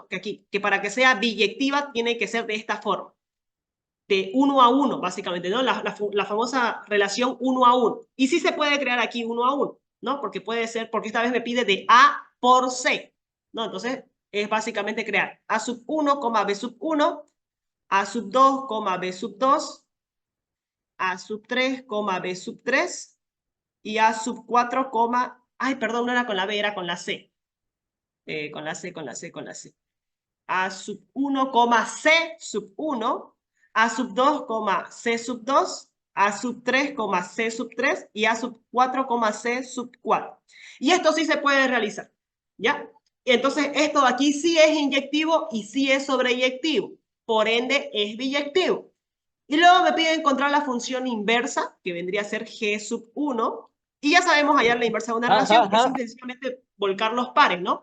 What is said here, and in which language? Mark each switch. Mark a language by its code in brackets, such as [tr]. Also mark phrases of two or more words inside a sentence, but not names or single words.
[es] Que aquí, que para que sea biyectiva tiene que ser de esta forma. De 1 a 1, básicamente, ¿no? La famosa relación 1 a 1. Y sí se puede crear aquí 1 a 1, ¿no? Porque puede ser, porque esta vez me pide de A por C, ¿no? Entonces, es básicamente crear A sub 1, B sub 1, A sub 2, B sub 2, A sub 3, B sub 3, y A sub 4, ay, perdón, no era con la B, era con la C. Con la C. A sub 1, C sub 1, A sub 2, C sub 2, A sub 3, C sub 3 y A sub 4, C sub 4. Y esto sí se puede realizar, ¿ya? Entonces, esto de aquí sí es inyectivo y sí es sobreyectivo. Por ende, es biyectivo. Y luego me pide encontrar la función inversa, que vendría a ser G sub 1. Y ya sabemos hallar la inversa de una relación, que es sencillamente volcar los pares, ¿no?